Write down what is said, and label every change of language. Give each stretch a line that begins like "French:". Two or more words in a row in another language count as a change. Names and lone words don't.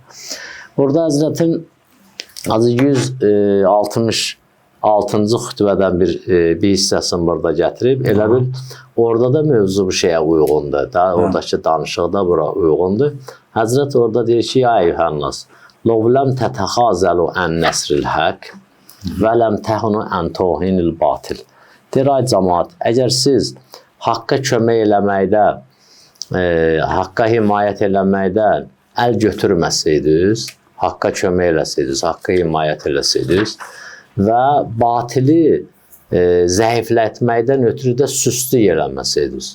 Azerbaijani: Burada Həzrətin 166-cı xütbədən bir hissəsini burada gətirib. Elə bil orada da mövzu bu şeyə uyğundur. Oradakı danışıq da bura uyğundur. Həzrət orada deyir ki,
Arabic: يا أيها الناس, لَوْ لَمْ تَتَخَازَلُوا عَنْ نَسْرِ الْحَقِّ وَلَمْ تَهُنُوا عَنْ تَوْهِنِ الْبَاطِلِ.
Azerbaijani: Deyir, ay cəmaat, əgər siz haqqa kömək eləməkdə, haqqa himayət eləməkdən əl götürməsəydiniz, haqqa kömək eləsəydiniz, haqqa himayət eləsəydiniz və batili zəiflətməkdən ötürü də süstlük eləməsəydiniz.